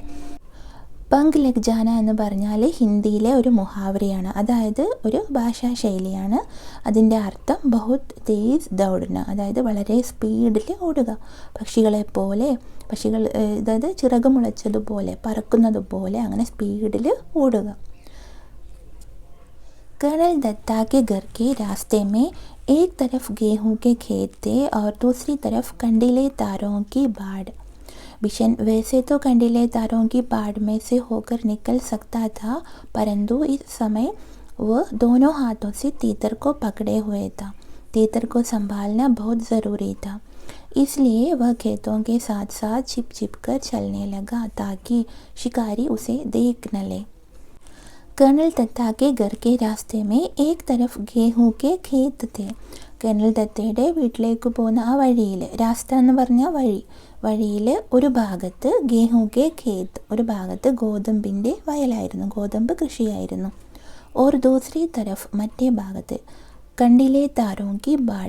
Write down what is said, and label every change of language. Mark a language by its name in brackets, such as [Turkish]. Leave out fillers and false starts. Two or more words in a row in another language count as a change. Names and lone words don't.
[Hindi] पंख लग जाना [Malayalam] എന്ന് പറഞ്ഞാൽ ഹിന്ദിയിലെ ഒരു മുഹാവരയാണ്, അതായത് ഒരു ഭാഷാ ശൈലിയാണ്. അതിൻ്റെ അർത്ഥം [Hindi] बहुत तेज़ दौड़ना, [Malayalam] അതായത് വളരെ സ്പീഡിൽ ഓടുക, പക്ഷികളെപ്പോലെ, പക്ഷികൾ അതായത് ചിറക് മുളച്ചതുപോലെ, പറക്കുന്നതുപോലെ അങ്ങനെ സ്പീഡിൽ ഓടുക. [Hindi] कर्नल दत्ता के घर के रास्ते में एक तरफ गेहूं के खेत थे और दूसरी तरफ कंडीले तारों की बाड़. बिशन वैसे तो कंडीले तारों की बाड़ में से होकर निकल सकता था, परंतु इस समय वह दोनों हाथों से तीतर को पकड़े हुए था. तीतर को संभालना बहुत ज़रूरी था, इसलिए वह खेतों के साथ साथ छिप छिप कर चलने लगा ताकि शिकारी उसे देख न ले. कर्नल दत्ता के घर के रास्ते में एक तरफ गेहूं के खेत थे. [Malayalam] കേണൽ ദത്തയുടെ വീട്ടിലേക്ക് പോകുന്ന ആ വഴിയിൽ, രാസ്ത എന്ന് പറഞ്ഞാൽ വഴി, വഴിയിൽ ഒരു ഭാഗത്ത് [Hindi] गेहूं के खेत, [Malayalam] ഒരു ഭാഗത്ത് ഗോതമ്പിൻ്റെ വയലായിരുന്നു, ഗോതമ്പ് കൃഷിയായിരുന്നു. [Hindi] और दूसरी तरफ, [Malayalam] മറ്റേ ഭാഗത്ത് [Hindi] कंडीले तारों की बाड़.